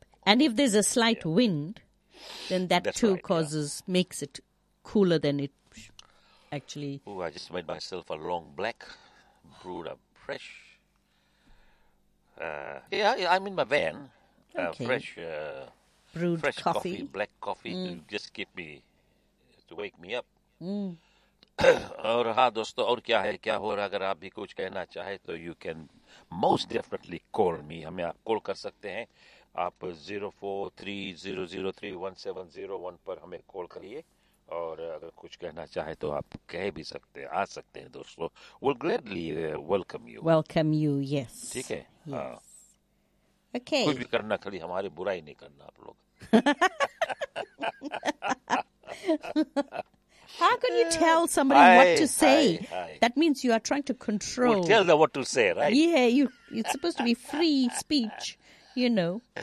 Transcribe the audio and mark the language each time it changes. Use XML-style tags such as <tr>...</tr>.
<en>And if there's a slight wind, then that makes it cooler than it actually. Oh, I just made myself a long black, brewed up fresh. I'm in my van. Okay. Fresh coffee, black coffee to just keep me, to wake me up.</en> <hi>और हाँ दोस्तों और क्या है क्या हो रहा अगर आप भी कुछ कहना चाहें तो</hi> <en>you can most definitely call me</en> <hi>हमें आप कॉल कर सकते हैं आप 04300031701 पर हमें कॉल करिए और अगर कुछ कहना चाहें तो आप कह भी सकते हैं आ सकते हैं दोस्तों</hi> <en>we'll gladly welcome you yes</en> <hi>ठीक है</hi> <en>okay</en> <hi>कुछ भी करना खाली हमारी बुराई नहीं करना आप लोग</hi> <en>How can you tell somebody what to say? That means you are trying to control. We'll tell them what to say, right? Yeah, it's supposed to be free speech, you know.</en>